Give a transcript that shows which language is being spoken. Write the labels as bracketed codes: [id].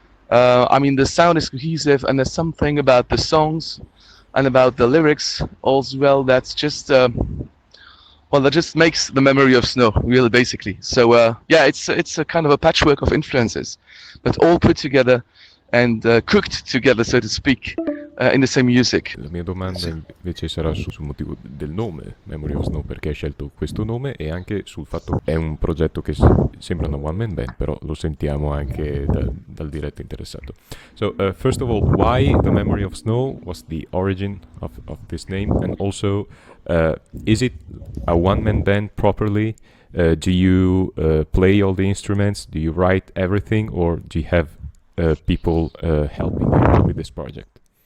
[en] I mean, the sound is cohesive, and there's something about the songs and about the lyrics as well that's just, that just makes the memory of snow, really, basically. So, yeah, it's a kind of a patchwork of influences, but all put together and cooked together, so to speak, in the same music. [it] La mia domanda invece sarà sul motivo del nome Memory of Snow, perché hai scelto questo nome, e anche sul fatto che è un progetto che sembra una [en] one man band, [it] però lo sentiamo anche dal diretto interessato. [en] So first of all, why the Memory of Snow? Was the origin of this name? And also, is it a one man band properly? Do you play all the instruments? Do you write everything, or do you have people helping you with this project?